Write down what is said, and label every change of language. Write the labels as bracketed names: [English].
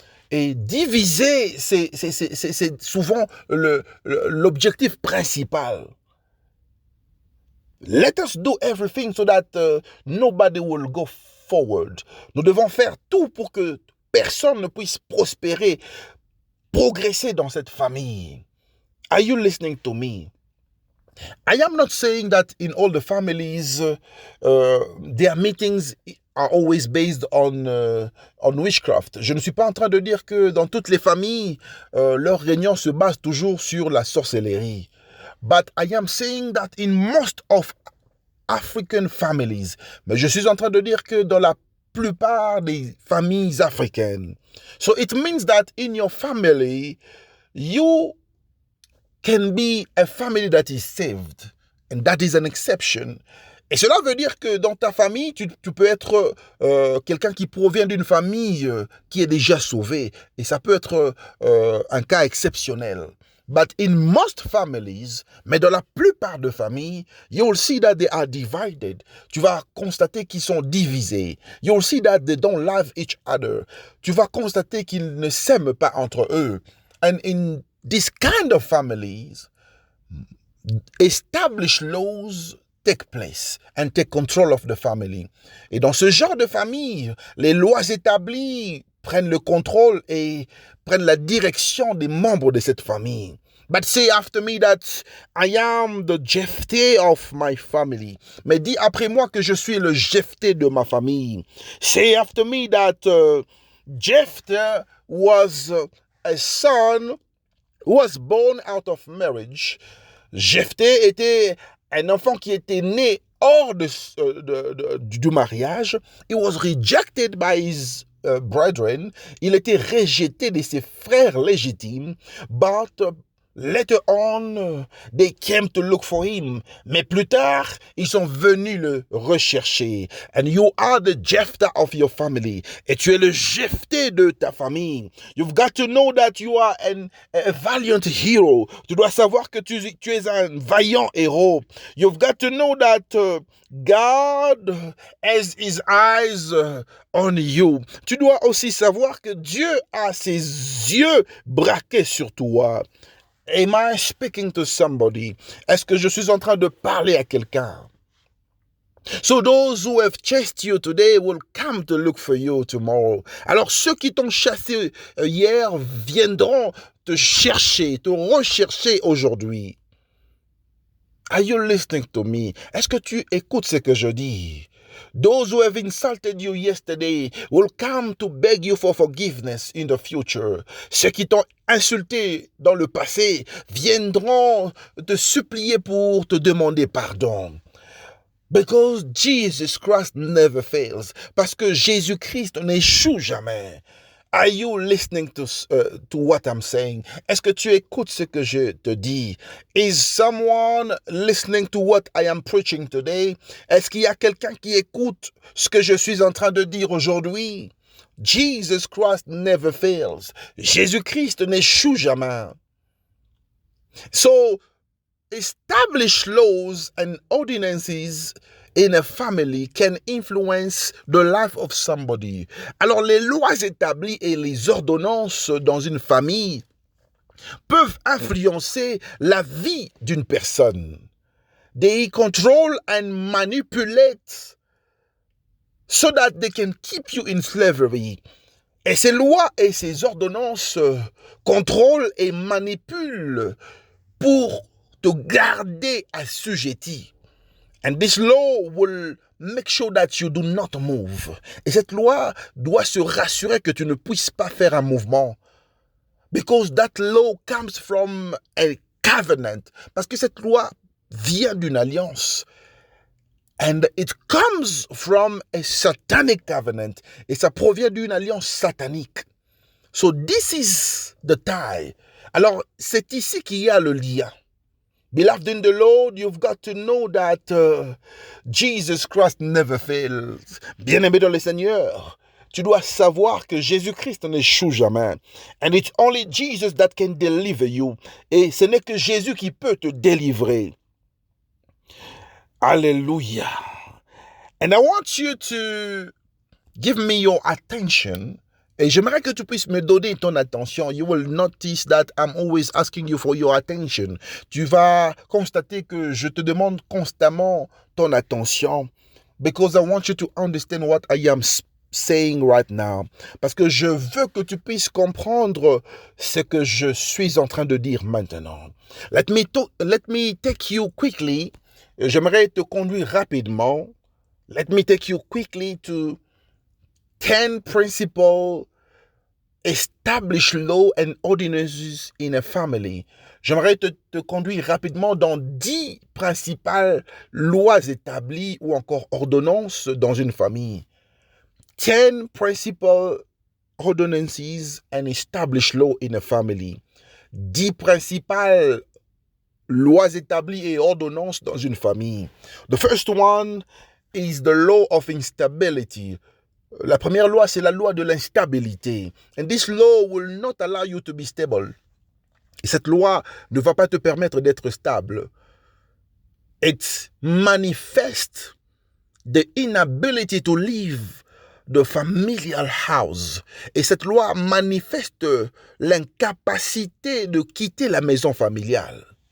[French] Et diviser, c'est souvent l'objectif principal. [English] Let us do everything so that nobody will go forward. [French] Nous devons faire tout pour que personne ne puisse prospérer, progresser dans cette famille. [English] Are you listening to me? I am not saying that in all the families, their meetings are always based on witchcraft. [French] Je ne suis pas en train de dire que dans toutes les familles, leurs réunions se basent toujours sur la sorcellerie. [English] But I am saying that in most of African families, [French] mais je suis en train de dire que dans la plupart des familles africaines. [English] So it means that in your family, you can be a family that is saved. And that is an exception. [French] Et cela veut dire que dans ta famille, tu peux être quelqu'un qui provient d'une famille qui est déjà sauvée. Et ça peut être un cas exceptionnel. [English] But in most families, [French] mais dans la plupart de familles, [English] you'll see that they are divided. [French] Tu vas constater qu'ils sont divisés. [English] You'll see that they don't love each other. [French] Tu vas constater qu'ils ne s'aiment pas entre eux. [English] And in this kind of families, established laws take place and take control of the family. [French] Et dans ce genre de famille, les lois établies prennent le contrôle et prennent la direction des membres de cette famille. [English] But say after me that I am the Jephthé of my family. [French] Mais dis après moi que je suis le Jephthé de ma famille. [English] Say after me that Jephthé was a son who was born out of marriage. [French] Jephthé était un enfant qui était né hors du mariage. [English] He was rejected by his brethren. [French] Il était rejeté de ses frères légitimes. [English] But later on, they came to look for him. [French] Mais plus tard, ils sont venus le rechercher. [English] And you are the Jephthah of your family. [French] Et tu es le Jephthé de ta famille. [English] You've got to know that you are a valiant hero. [French] Tu dois savoir que tu es un vaillant héros. [English] You've got to know that God has his eyes on you. [French] Tu dois aussi savoir que Dieu a ses yeux braqués sur toi. [English] Am I speaking to somebody? [French] Est-ce que je suis en train de parler à quelqu'un? [English] So those who have chased you today will come to look for you tomorrow. [French] Alors ceux qui t'ont chassé hier viendront te chercher, te rechercher aujourd'hui. [English] Are you listening to me? [French] Est-ce que tu écoutes ce que je dis? [English] Those who have insulted you yesterday will come to beg you for forgiveness in the future. [French] Ceux qui t'ont insulté dans le passé viendront te supplier pour te demander pardon. [English] Because Jesus Christ never fails. [French] Parce que Jésus-Christ n'échoue jamais. [English] Are you listening to what I'm saying? [French] Est-ce que tu écoutes ce que je te dis? [English] Is someone listening to what I am preaching today? [French] Est-ce qu'il y a quelqu'un qui écoute ce que je suis en train de dire aujourd'hui? [English] Jesus Christ never fails. [French] Jésus-Christ n'échoue jamais. [English] So, established laws and ordinances in a family can influence the life of somebody. [French] Alors, les lois établies et les ordonnances dans une famille peuvent influencer la vie d'une personne. [English] They control and manipulate so that they can keep you in slavery. [French] Et ces lois et ces ordonnances contrôlent et manipulent pour te garder assujetti. [English] And this law will make sure that you do not move. [French] Et cette loi doit se rassurer que tu ne puisses pas faire un mouvement. [English] Because that law comes from a covenant. [French] Parce que cette loi vient d'une alliance. [English] And it comes from a satanic covenant. [French] Et ça provient d'une alliance satanique. [English] So this is the tie. [French] Alors, c'est ici qu'il y a le lien. [English] Beloved in the Lord, you've got to know that Jesus Christ never fails. [French] Bien-aimé dans le Seigneur, tu dois savoir que Jésus-Christ n'échoue jamais. [English] And it's only Jesus that can deliver you. [French] Et ce n'est que Jésus qui peut te délivrer. Alléluia. [English] And I want you to give me your attention. [French] Et j'aimerais que tu puisses me donner ton attention. [English] You will notice that I'm always asking you for your attention. [French] Tu vas constater que je te demande constamment ton attention. [English] Because I want you to understand what I am saying right now. [French] Parce que je veux que tu puisses comprendre ce que je suis en train de dire maintenant. [English] Let me take you quickly. [French] J'aimerais te conduire rapidement. [English] Let me take you quickly to 10 principles established law and ordinances in a family. [French] J'aimerais te conduire rapidement dans 10 principales lois établies ou encore ordonnances dans une famille. [English] 10 principal ordinances and established law in a family. [French] 10 principales lois établies et ordonnances dans une famille. [English] The first one is the law of instability. [French] La première loi, c'est la loi de l'instabilité. [English] And this law will not allow you to be stable. [French] Et cette loi ne va pas te permettre d'être stable. [English] It manifests the inability to leave the familial house. [French] Et cette loi manifeste l'incapacité de quitter la maison familiale.